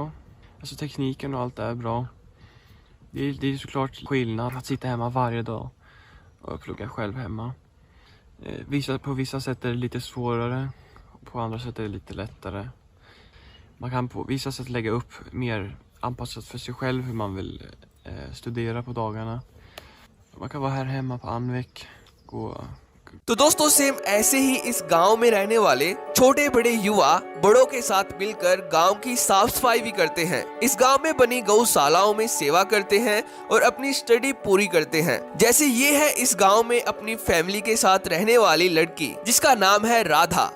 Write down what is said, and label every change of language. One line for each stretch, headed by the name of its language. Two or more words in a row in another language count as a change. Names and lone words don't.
Swedish: Alltså tekniken och allt är bra. Det är såklart skillnad att sitta hemma varje dag och plugga själv hemma. På vissa sätt är det lite svårare, på andra sätt är det lite lättare. Man kan på vissa sätt lägga upp mer anpassat för sig själv hur man vill studera på dagarna. Man kan vara här hemma på Anvik, gå.
Hindi: तो दोस्तों सेम ऐसे ही इस गांव में रहने वाले छोटे बड़े युवा बड़ों के साथ मिलकर गांव की साफ सफाई भी करते हैं। इस गांव में बनी गौशालाओं में सेवा करते हैं और अपनी स्टडी पूरी करते हैं। जैसे ये है इस गांव में अपनी फैमिली के साथ रहने वाली लड़की जिसका नाम है राधा।